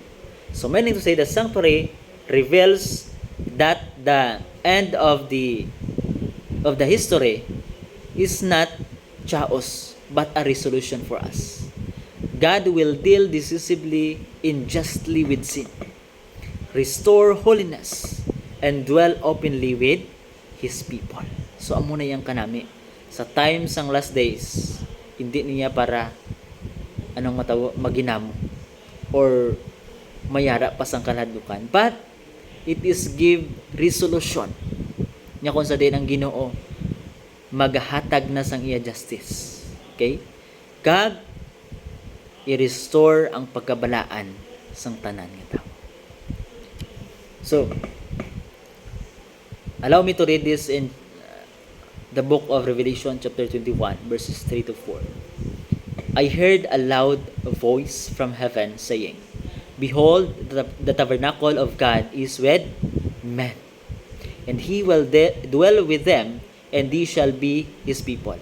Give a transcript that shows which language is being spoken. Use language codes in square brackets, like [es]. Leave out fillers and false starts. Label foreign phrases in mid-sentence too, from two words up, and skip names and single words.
[en] So, meaning to say the sanctuary reveals that the end of the history is not chaos but a resolution for us. God will deal decisively and justly with sin, restore holiness, and dwell openly with His people. So, [hil] amo na yang kanami. Sa time sang [en] last days, [hil] hindi niya para maginamo or mayara pa sang kaladukan. [en] But, it is give resolution. [hil] Nya kung sa din ang Ginoo, maghatag na sang iya justice. Okay? Kag i-restore ang pagkabalaan sang tanan nga tao. [en] So, allow me to read this in the book of Revelation chapter 21 verses 3 to 4. I heard a loud voice from heaven saying, Behold, the tabernacle of God is with men, and He will dwell with them, and they shall be His people.